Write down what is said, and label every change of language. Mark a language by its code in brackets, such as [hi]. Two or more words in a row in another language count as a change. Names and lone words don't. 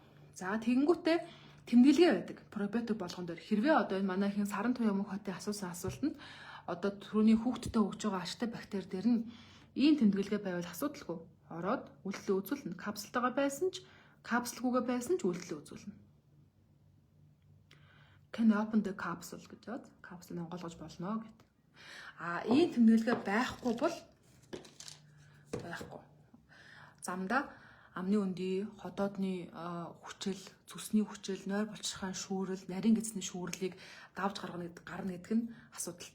[mn] За тэгэнгүүтээ тэмдэглэгээ байдаг. Пробиотик болгон дээр хэрвээ одоо энэ манайхын саран туяа мөнх хотын асуусан асуултанд одоо түрүүний хүүхдэд өгж байгаа ашигтай бактери дээр нь ийм тэмдэглэгээ байвал асуудалгүй. Ороод үйлдэлээ үзүүлнэ. Капсултайгаа байсан ч, капсулгүйгээ байсан ч үйлдэлээ үзүүлнэ. [en] Can open the capsule [mn] гэж бод. Капсулыг онгойлгож болно гэд. Ийм тэмдэглэгээ байхгүй бол байхгүй. Замдаа амны өндөй, ходоодны хүчил, зүсний хүчил, нойр булчирхаан шүүрэл, нарийн гэцний шүүрлийг давж гарна гэдэг нь асуудалтай.